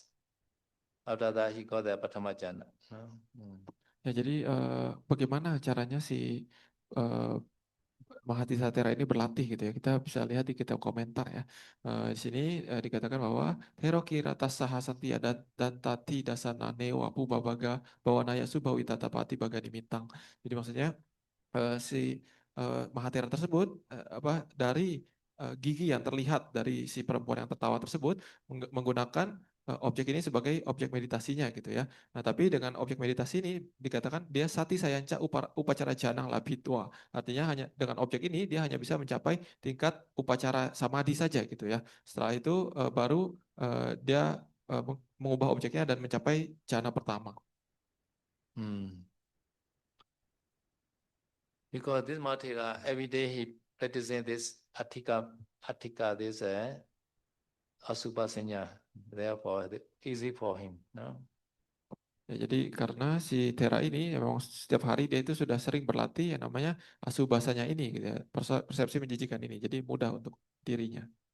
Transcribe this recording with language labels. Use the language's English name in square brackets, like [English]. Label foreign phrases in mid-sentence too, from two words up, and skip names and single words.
[English] After that, he got the [Pali] Patama Jhana. [Indonesian] Ya, jadi bagaimana caranya si Mahatisatera ini berlatih gitu ya. Kita bisa lihat di kitab komentar ya. Di sini dikatakan bahwa [Pali] Hero Kirata Sahasantia dan Tati Dasana Wapu Babaga Bawanaya Subawi Tatapati Bagani Mintang. [Indonesian] Jadi maksudnya si Mahatera tersebut dari gigi yang terlihat dari si perempuan yang tertawa tersebut menggunakan objek ini sebagai objek meditasinya gitu ya. Nah, tapi dengan objek meditasi ini dikatakan dia [Pali] sati sayanca upacara janang labitwa. [Indonesian] Artinya hanya dengan objek ini dia hanya bisa mencapai tingkat [Pali] upacara samadhi [Indonesian] saja gitu ya. Setelah itu baru dia mengubah objeknya dan mencapai jana pertama. [English] Because this Mahatera, every day he practicing this Attika this Asubhasanya. Therefore, easy for him. No? [Indonesian] Ya, jadi karena si Tera ini memang setiap hari dia itu sudah sering berlatih yang namanya asubasanya ini gitu ya, persepsi menjijikan ini. Jadi mudah untuk dirinya.